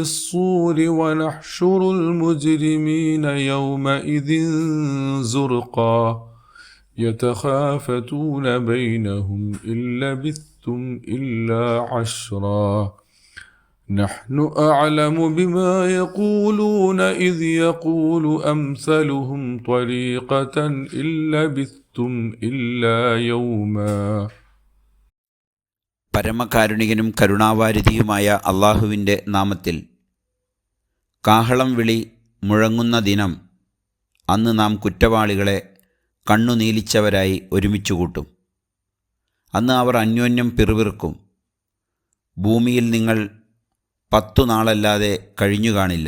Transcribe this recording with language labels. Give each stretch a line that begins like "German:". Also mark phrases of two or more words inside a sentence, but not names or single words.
Arabic: الصور ونحشر المجرمين يومئذ زرقا يتخافتون بينهم إن لبثتم إلا عشرا نحن أعلم بما يقولون إذ يقول أمثلهم طريقة إن لبثتم إلا يوما.
Malayalam: പരമകാരുണികനും കരുണാവാരിധിയുമായ അള്ളാഹുവിൻ്റെ നാമത്തിൽ. കാഹളം വിളി മുഴങ്ങുന്ന ദിനം, അന്ന് നാം കുറ്റവാളികളെ കണ്ണുനീലിച്ചവരായി ഒരുമിച്ചുകൂട്ടും. അന്ന് അവർ അന്യോന്യം പിറുപിറുക്കും, ഭൂമിയിൽ നിങ്ങൾ 10 നാളല്ലാതെ കഴിഞ്ഞു കാണില്ല.